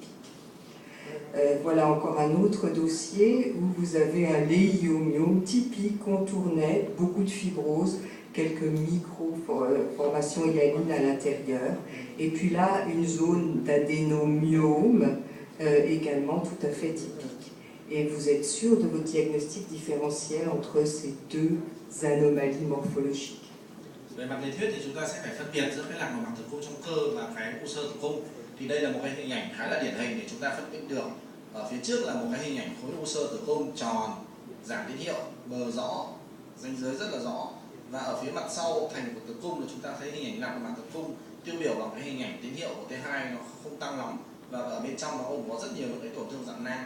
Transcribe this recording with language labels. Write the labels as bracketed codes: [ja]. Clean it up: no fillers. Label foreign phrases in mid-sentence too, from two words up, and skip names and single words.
[fr] Voilà encore un autre dossier où vous avez un léiomyome typique, contour net, beaucoup de fibrose, quelques micro-formations hyalines à l'intérieur. Et puis là, une zone d'adénomiome également tout à fait typique. Et vous êtes sûr de votre diagnostic différentiel entre ces deux anomalies morphologiques. [vi] Về mặt lý thuyết thì chúng ta sẽ phải phân biệt giữa cái lạc nội mạc tử cung trong cơ và cái u sơ tử cung. Thì đây là một cái hình ảnh khá là điển hình để chúng ta phân tích được. Ở phía trước là một cái hình ảnh khối u sơ tử cung tròn, giảm tín hiệu, bờ rõ, ranh giới rất là rõ. Và ở phía mặt sau thành của tử cung là chúng ta thấy hình ảnh lạc nội mạc tử cung tiêu biểu bằng cái hình ảnh tín hiệu của T2 nó không tăng lắm, và ở bên trong nó cũng có rất nhiều những cái tổn thương dạng nang.